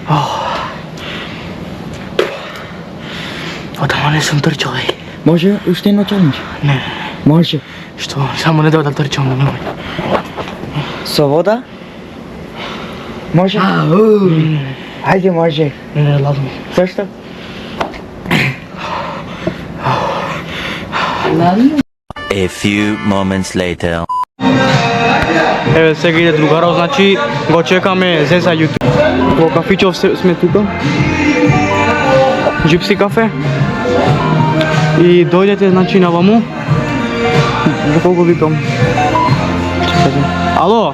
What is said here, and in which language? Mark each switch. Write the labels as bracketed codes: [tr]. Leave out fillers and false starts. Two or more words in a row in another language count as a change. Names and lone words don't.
[mk] Одама не сум трчал, еј. Може уште едно челендж? Не. Може. Што? Само не давај да трчам на немој. Со вода? Може? Ајде, може. Не, ладно. Зашто? [en] A few moments later. [mk] Еве сега иде другаров, значи го чекаме Зеза YouTube. Во кафичов сме тука. Gypsy кафе. И дојдете значи на ваму. За колку викам? Ало?